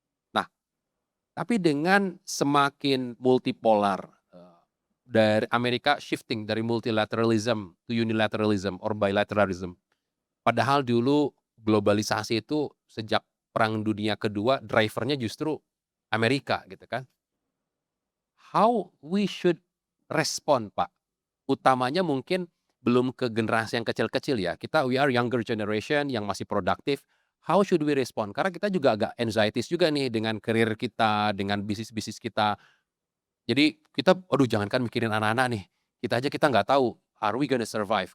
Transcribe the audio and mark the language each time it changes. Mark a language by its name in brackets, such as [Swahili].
[Indonesian] Nah, tapi dengan semakin multipolar, dari Amerika [English] shifting [Indonesian] dari [English] multilateralism to unilateralism or bilateralism. [Indonesian] Padahal dulu globalisasi itu sejak Perang Dunia Kedua drivernya justru Amerika gitu kan. [English] How we should respond, Pak? [Indonesian] Utamanya mungkin belum ke generasi yang kecil-kecil ya. [English] We are younger generation [Indonesian] yang masih produktif. [English] How should we respond? [Indonesian] Karena kita juga agak anxieties juga nih dengan karir kita, dengan bisnis-bisnis kita. Jadi kita, aduh jangankan mikirin anak-anak nih. Kita nggak tahu, [English] are we gonna survive?